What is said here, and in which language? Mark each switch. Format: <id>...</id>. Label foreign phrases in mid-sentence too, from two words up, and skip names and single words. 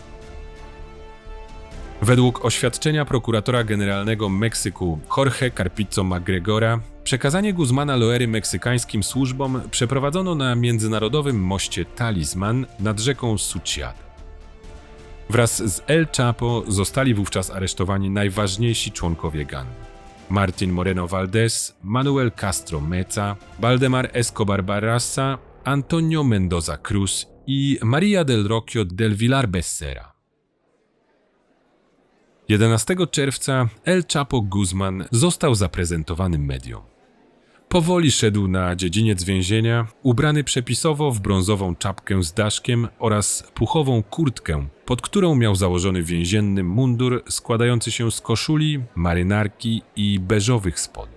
<pl>Według oświadczenia prokuratora generalnego Meksyku Jorge Carpizo McGregora, przekazanie Guzmana Loery meksykańskim służbom przeprowadzono na międzynarodowym moście Talisman nad rzeką Suchiate. Wraz z El Chapo zostali wówczas aresztowani najważniejsi członkowie gangu: Martin Moreno Valdez, Manuel Castro Meza, Valdemar Escobar Barraza, Antonio Mendoza Cruz i Maria del Rocio del Villar Becerra. 11 czerwca El Chapo Guzman został zaprezentowany mediom. Powoli szedł na dziedziniec więzienia, ubrany przepisowo w brązową czapkę z daszkiem oraz puchową kurtkę, pod którą miał założony więzienny mundur składający się z koszuli, marynarki i beżowych spodni.</pl>